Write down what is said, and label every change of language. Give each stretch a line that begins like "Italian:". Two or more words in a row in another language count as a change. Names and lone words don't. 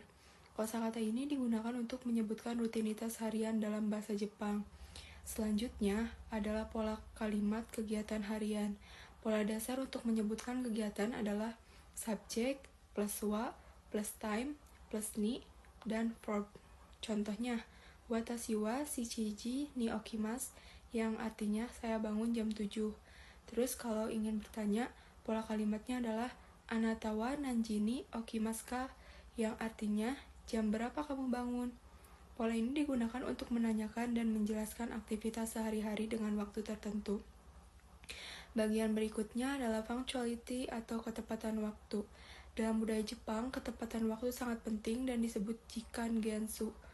Indonesian: Kosakata ini digunakan untuk menyebutkan rutinitas harian dalam bahasa Jepang. Selanjutnya adalah pola kalimat kegiatan harian. Pola dasar untuk menyebutkan kegiatan adalah subjek plus wa plus time plus ni dan verb. Contohnya,
Japanese: わたしは七時に起きます,
Indonesian: yang artinya saya bangun jam 7. Terus kalau ingin bertanya, pola kalimatnya adalah
Japanese: あなたは何時に起きますか,
Indonesian: yang artinya jam berapa kamu bangun. Pola ini digunakan untuk menanyakan dan menjelaskan aktivitas sehari-hari dengan waktu tertentu. Bagian berikutnya adalah punctuality atau ketepatan waktu. Dalam budaya Jepang, ketepatan waktu sangat penting dan disebut
Japanese: 時間厳守.